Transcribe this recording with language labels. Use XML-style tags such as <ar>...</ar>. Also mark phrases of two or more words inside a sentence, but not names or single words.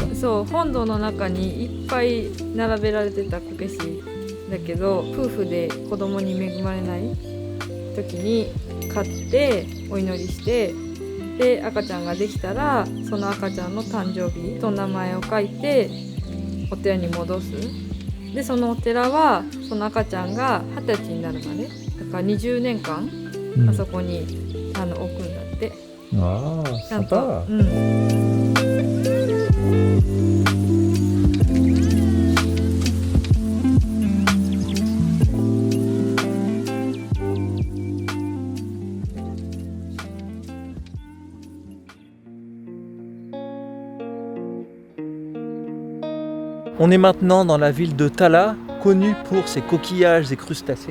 <ja>そう、本堂の中にいっぱい並べられてたこけしだけど、夫婦で子供に恵まれない時に買ってお祈りして、で赤ちゃんができたらその赤ちゃんの誕生日と名前を書いてお寺に戻す。でそのお寺はその赤ちゃんが20歳になるまで、だから20年間あそこに置くんだって。ああ、ちゃんと。</ja> <fr>sympa.</fr> <ja>うん。</ja> <fr>On est maintenant dans la ville de Tala, connue pour ses coquillages et crustacés.</fr>